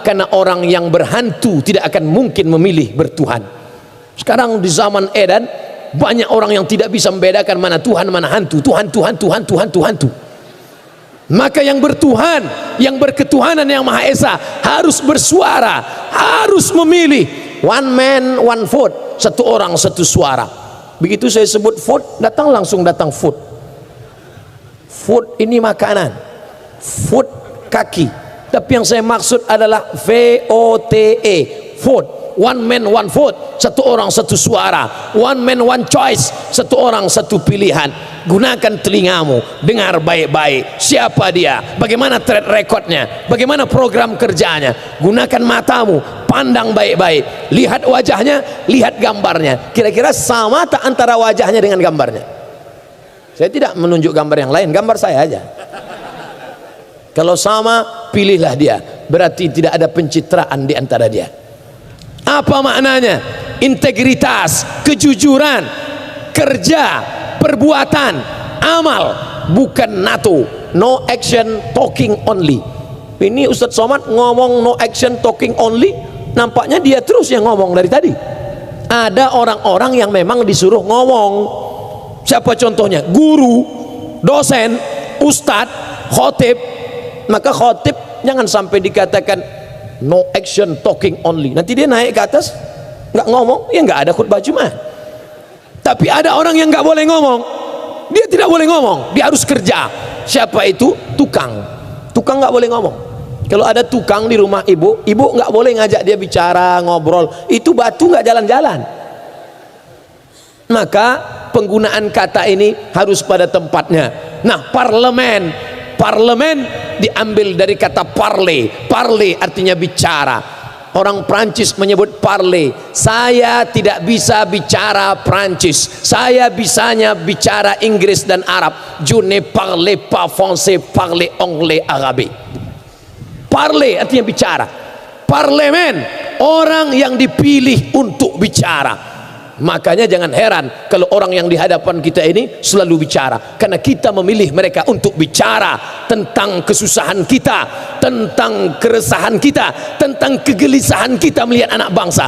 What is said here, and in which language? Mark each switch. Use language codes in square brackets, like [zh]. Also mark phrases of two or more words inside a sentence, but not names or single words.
[id] Karena orang yang berhantu tidak akan mungkin memilih bertuhan. Sekarang di zaman edan banyak orang yang tidak bisa membedakan mana Tuhan mana hantu. Tuhan, Tuhan, Tuhan, Tuhan, Tuhan, Tuhan. Maka yang bertuhan, yang berketuhanan yang Maha Esa harus bersuara, harus memilih. [en] One man, one vote. [id] Satu orang, satu suara. Begitu saya sebut food, datang langsung datang food. Food ini makanan, food kaki. Tapi yang saya maksud adalah VOTE, vote. [en] One man one vote. [id] satu orang satu suara, [en] one man one choice, [id] satu orang satu pilihan. Gunakan telingamu, dengar baik-baik siapa dia, bagaimana [en] track recordnya, [id] bagaimana program kerjanya. Gunakan matamu, pandang baik-baik, lihat wajahnya, lihat gambarnya, kira-kira sama tak antara wajahnya dengan gambarnya. Saya tidak menunjuk gambar yang lain, gambar saya aja. Kalau sama, pilihlah dia, berarti tidak ada pencitraan di antara dia. Apa maknanya? Integritas, kejujuran, kerja, perbuatan, amal, bukan NATO. [en] No action, talking only. [id] Ini Ustadz Somad ngomong [en] no action, talking only, [id] nampaknya dia terus yang ngomong dari tadi. Ada orang-orang yang memang disuruh ngomong. Siapa contohnya? Guru, dosen, ustadz, khotib. Maka khotib jangan sampai dikatakan [en] no action, talking only. [id] Nanti dia naik ke atas nggak ngomong, ya nggak ada khutbah Jumat. Tapi ada orang yang nggak boleh ngomong, dia tidak boleh ngomong, dia harus kerja. Siapa itu? Tukang. Tukang nggak boleh ngomong. Kalau ada tukang di rumah ibu, ibu nggak boleh ngajak dia bicara, ngobrol. Itu batu nggak jalan-jalan. Maka penggunaan kata ini harus pada tempatnya. Nah, parlemen diambil dari kata parler. Parler artinya bicara. Orang Prancis menyebut parler. Saya tidak bisa bicara Prancis, saya bisanya bicara Inggris dan Arab. [fr] Je ne parle pas français, parle anglais arabe. [id] Parler artinya bicara. Parlemen, orang yang dipilih untuk bicara. Makanya jangan heran kalau orang yang di hadapan kita ini selalu bicara, karena kita memilih mereka untuk bicara tentang kesusahan kita, tentang keresahan kita, tentang kegelisahan kita melihat anak bangsa.